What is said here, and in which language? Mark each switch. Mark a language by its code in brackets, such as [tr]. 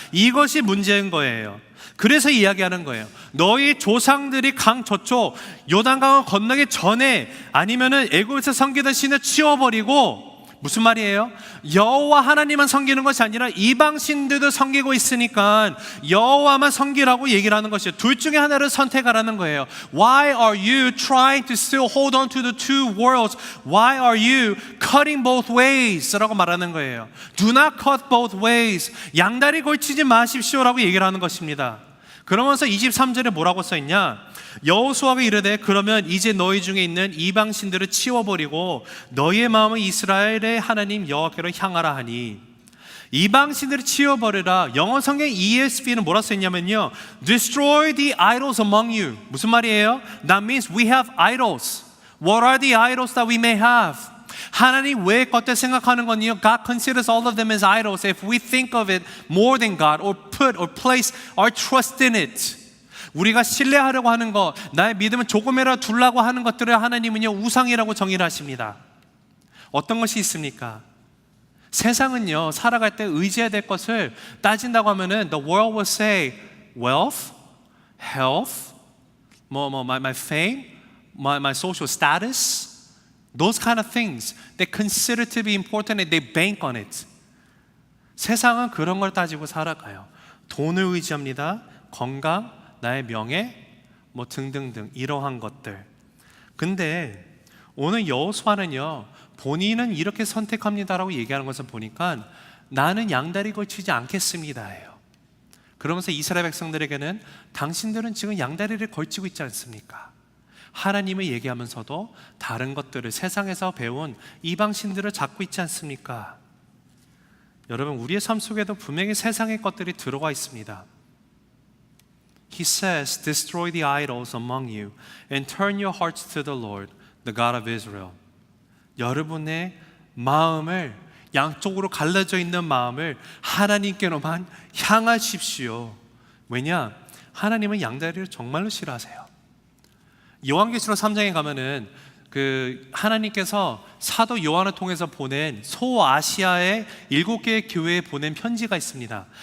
[ko] 이것이 문제인 거예요. 그래서 이야기하는 거예요. 너희 조상들이 강 저쪽 요단강을 건너기 전에 아니면은 애굽에서 섬기던 신을 치워버리고, 무슨 말이에요? 여호와 하나님만 섬기는 것이 아니라 이방 신들도 섬기고 있으니까 여호와만 섬기라고 얘기를 하는 것이에요. 둘 중에 하나를 선택하라는 거예요. [en] Why are you trying to still hold on to the two worlds? Why are you cutting both ways? 라고 말하는 거예요. Do not cut both ways. [ko] 양다리 걸치지 마십시오라고 얘기를 하는 것입니다. 그러면서 23절에 뭐라고 써있냐? 여호수아가 이르되 그러면 이제 너희 중에 있는 이방신들을 치워버리고 너희의 마음을 이스라엘의 하나님 여호와께로 향하라 하니, 이방신들을 치워버리라. 영어 성경 ESV는 뭐라 써있냐면요, Destroy the idols among you. 무슨 말이에요? [en] That means we have idols. What are the idols that we may have? 하나님 외의 것들 생각하는 건요, God considers all of them as idols if we think of it more than God or put or place our trust in it. [ko] 우리가 신뢰하려고 하는 것, 나의 믿음을 조금이라도 두려고 하는 것들을 하나님은요, 우상이라고 정의를 하십니다. 어떤 것이 있습니까? [en] 세상은요, 살아갈 때 의지해야 될 것을 따진다고 하면은 the world will say wealth, health, my fame, my social status, those kind of things they consider to be important and they bank on it. [ko] 세상은 그런 걸 따지고 살아가요. 돈을 의지합니다. 건강, 나의 명예, 등등등 이러한 것들. 근데 오늘 여호수아는요, 본인은 이렇게 선택합니다라고 얘기하는 것을 보니까 나는 양다리 걸치지 않겠습니다예요. 그러면서 이스라엘 백성들에게는 당신들은 지금 양다리를 걸치고 있지 않습니까? 하나님을 얘기하면서도 다른 것들을, 세상에서 배운 이방신들을 잡고 있지 않습니까? 여러분, 우리의 삶 속에도 분명히 세상의 것들이 들어와 있습니다. [en] He says, destroy the idols among you and turn your hearts to the Lord, the God of Israel. [ko] 여러분의 마음을, 양쪽으로 갈라져 있는 마음을 하나님께로만 향하십시오. 왜냐? 하나님은 양다리를 정말로 싫어하세요. 요한계시록 3장에 가면은 하나님께서 사도 요한을 통해서 보낸 소아시아의 7개의 교회에 보낸 편지가 있습니다.